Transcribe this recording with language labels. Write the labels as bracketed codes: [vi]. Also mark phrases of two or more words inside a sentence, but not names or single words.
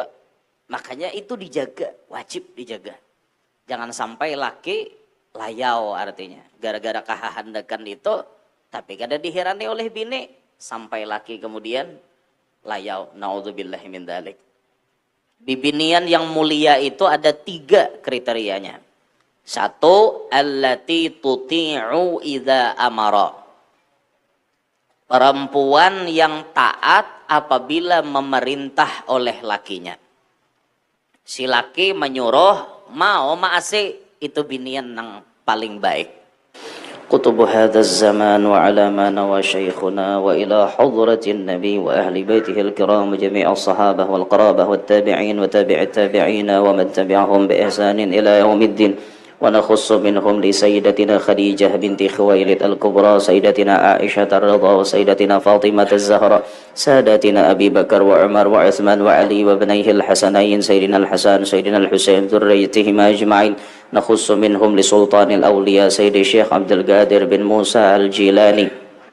[id] Makanya itu dijaga, wajib dijaga. Jangan sampai laki layau artinya. Gara-gara kehandakan itu, tapi kada dihirani oleh bini. Sampai laki kemudian layau. [ar] نعوذ بالله من ذلك. [id] Bibinian yang mulia itu ada 3 kriterianya. 1, [ar] التي تطيع إذا أمر. [id] Perempuan yang taat apabila memerintah oleh lakinya. Si laki menyuruh, mau maasi, itu binian yang paling baik. [ar] كتب هذا زمان وعلى ما نوى شيخنا وإلى حضرة النبي وأهل بيته الكرام جميع الصحابة والقرابة والتابعين وتابعي التابعين ومن تبعهم بإحسان إلى يوم الدين. ونخص منهم لسيدتنا خديجة بنت خويلد الكبرى سيدتنا عائشة الرضا وسيدتنا فاطمة الزهراء سادتنا أبي بكر وعمر وعثمان وعلي وابنيه الحسنين سيدنا الحسن سيدنا الحسين ذريتهما أجمعين نخص منهم لسلطان الأولياء سيد الشيخ عبد القادر بن موسى الجيلاني